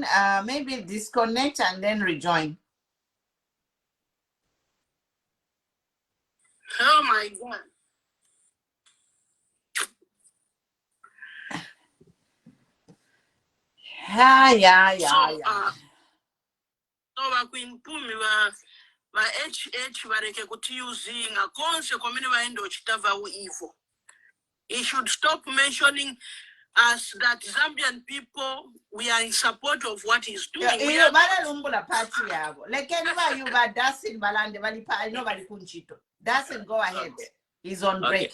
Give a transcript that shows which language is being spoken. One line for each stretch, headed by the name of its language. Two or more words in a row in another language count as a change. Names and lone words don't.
English: Maybe disconnect and then rejoin. Oh my God. Yeah.
Bemba: So bakuimpumi ba HH bareke kutiuzinga konse komini baendo chitava evil.
English: He should stop mentioning us that Zambian people, we are in support of what he's doing. We are Dasin, go ahead. He's on break.